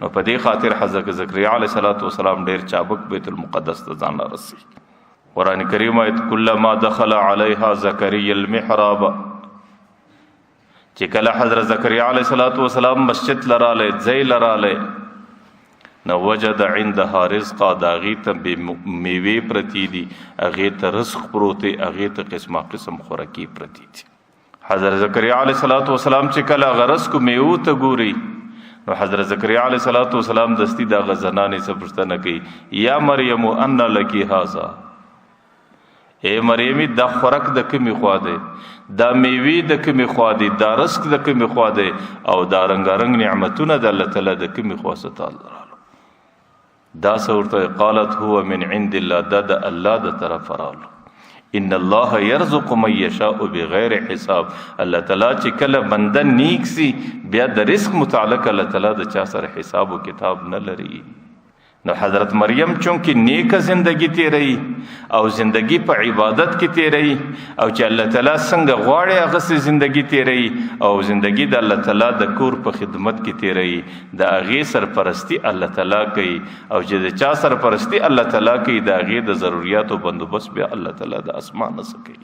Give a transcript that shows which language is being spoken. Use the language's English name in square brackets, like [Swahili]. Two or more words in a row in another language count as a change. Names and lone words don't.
[Pashto] نو په دې خاطر حضرت زکریا [Arabic] علیه السلام [Pashto] ډېر چابک بیت المقدس ته ځان رسي. قرآن کریم آیت [Arabic] کلما دخل علیها زکریا المحراب، [Pashto] چې کله حضرت زکریا [Arabic] علیه السلام [Pashto] مسجد لرالی ځای لرالی نو [Arabic] وجد عندها رزقا، [Pashto] دا هغې ته میوې پرتې دي، هغې ته رزق پروت دی، هغې ته قسمه قسم خوراکي پرتې دي. حضرت زکریا [Arabic] علیه السلام [Pashto] چې کله هغه رزق میوو ته ګوري نو حضرت زکریا [Arabic] علیه السلام [Pashto] دستی د هغه زنانې څه پوښتنه کوي، [Arabic] یا مریم ان لکی هذا، [Pashto] اے مریمی دا خوراک د کومې خوا دی، دا میوې د کومې خوا دی، دا رزق د کومې خوا دی، او دا رنګارنګ نعمتونه د الله تعالی د کومې خوا څخه تعالی دا څه [Arabic] قالت هو من عند الله، [Pashto] دا د الله د طرف رالو. [Arabic] ان الله يرزق من يشاء بغیر حساب، [Pashto] الله تعالی چې کله بنده نیک سي بیا د رزق متعلق الله تعالی د چا سره حساب او کتاب نه لري. نو حضرت مریم چونکه نیکه زندگی تیری او زندگی په عبادت کې تیری او چې الله تعالی څنګه غواړي هغه سي زندگی تیری او زندگی د الله تعالی د کور په خدمت کې تیری، د هغې سرپرستی الله تعالی کوي او چې د چا سرپرستی الله تعالی کوي د هغې د ضرورتو بندوبست بیا الله تعالی د اسمان نه کوي.